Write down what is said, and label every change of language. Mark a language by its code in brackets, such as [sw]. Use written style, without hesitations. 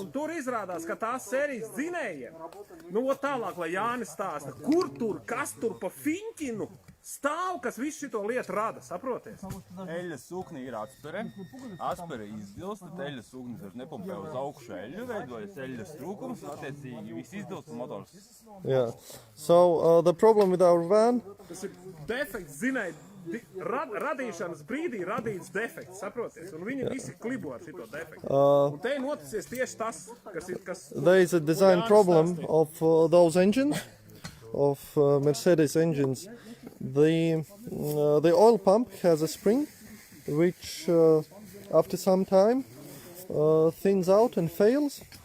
[lv] Un tur izrādās, ka tās sērijas dzinējiem, nu, tālāk, lai Jānis stāsta, kur tur, kas tur pa fiņķinu stāv, kas visu šito lietu rada, saproties? Eļas sūkni ir atspere, atspere izdilst, tad eļas sūknis vairs nepumpē uz augšu eļu, veidojas eļas trūkums, attiecīgi viss izdilst un motors. [en] Yeah, so the problem with our van [lv] Tas ir defekts, zinai, radīšanas brīdī radīts defekts, saproties? Un viņi visi klibo ar šito defektu. Un te ir noticies tieši tas, kas... [en] There is a design problem of those engines, of Mercedes engines. The oil pump has a spring which after some time thins out and fails.